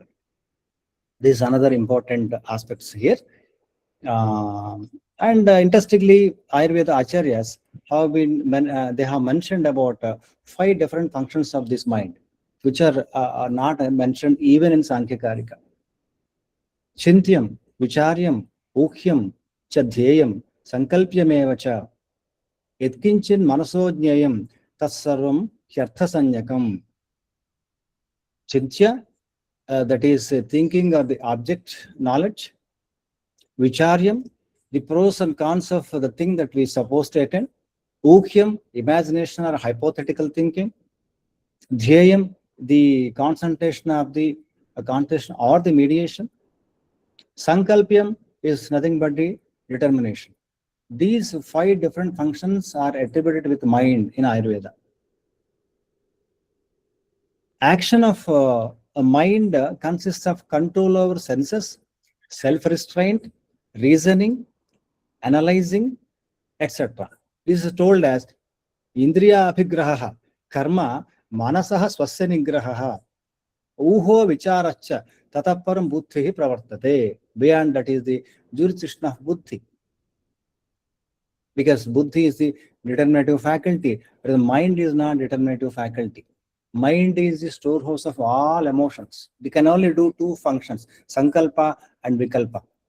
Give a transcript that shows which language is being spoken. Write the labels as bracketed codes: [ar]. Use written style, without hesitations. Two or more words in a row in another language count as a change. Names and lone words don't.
[en] This is another important aspects here. And interestingly, Ayurveda Acharyas have they have mentioned about 5 different functions of this mind, which are not mentioned even in Sankhya Karika. [sa] चिन्त्यं, विचार्यं, ऊह्यं, चध्येयं, सङ्कल्प्यमेव च, यत्किञ्चिन् मनसोज्ञेयं, तत्सर्वं ह्यर्थसंज्ञकम्. [en] Chintya, that is thinking of the object knowledge. Vicharyam, the pros and cons of the thing that we supposed to attend. Ukhyam, imagination or hypothetical thinking. Dhyayam, the concentration of the concentration or the mediation. Sankalpyam is nothing but the determination. These 5 different functions are attributed with mind in Ayurveda. Action of a mind consists of control over senses, self-restraint, reasoning, analyzing, etc. This is told as [sa] इन्द्रिय अभिग्रहः, कर्म, मनसः स्वस्य निग्रहः, ऊहो विचारश्च, ततः परं बुद्धिः प्रवर्तते. [en] Beyond that is the jurisdiction of Buddhi. Because Buddhi is the determinative faculty, but the mind is not determinative faculty. Mind is the storehouse of all emotions. We can only do 2 functions, Sankalpa and Vikalpa.